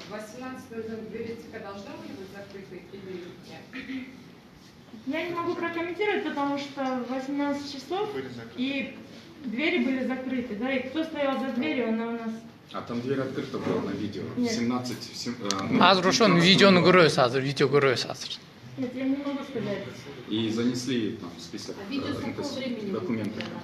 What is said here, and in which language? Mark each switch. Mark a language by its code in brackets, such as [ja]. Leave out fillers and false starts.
[ru] В 18:00 двери ЦК должны были быть закрыты или нет? Я не могу прокомментировать, потому что в 18 часов и двери были закрыты, да, и кто стоял за дверью, она у нас... А там дверь открыта была на видео. 17... [ky] Азыр ошону видеону көрөбүз, азыр видео көрөбүз азыр. [ru] Нет, я не могу сказать. И занесли там список документов.